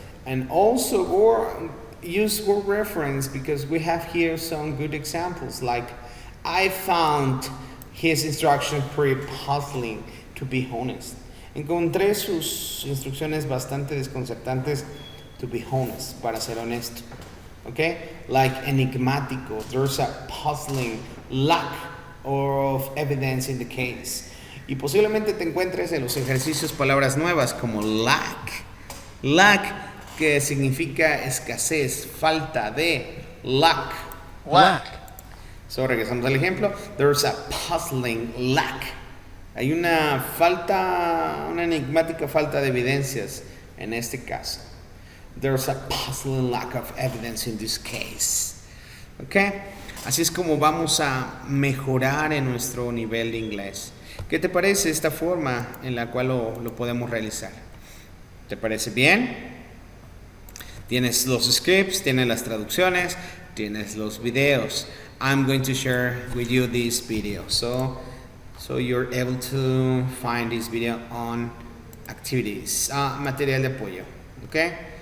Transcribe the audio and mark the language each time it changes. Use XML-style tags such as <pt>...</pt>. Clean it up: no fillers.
<en>And also use word reference because we have here some good examples like I found his instruction pretty puzzling, to be honest.</en> <es>Encontré sus instrucciones bastante desconcertantes,</es> <en>to be honest,</en> <es>para ser honesto.</es> <en>Okay? Like enigmático. There's a puzzling lack of evidence in the case.</en> <es>Y posiblemente te encuentres en los ejercicios palabras nuevas como lack. Lack, que significa escasez, falta de, lack.</es> <en>Lack. So,</en> <es>regresamos al ejemplo.</es> <en>There's a puzzling lack.</en> <es>Hay una enigmática falta de evidencias en este caso.</es> <en>There's a puzzling lack of evidence in this case. ¿Ok?</en> <es>Así es como vamos a mejorar en nuestro nivel de inglés. ¿Qué te parece esta forma en la cual lo podemos realizar? ¿Te parece bien? Tienes los scripts, tienes las traducciones, tienes los videos.</es> <en>I'm going to share with you this video. So you're able to find this video on activities,</en> <es>material de apoyo,</es> <en>okay?</en>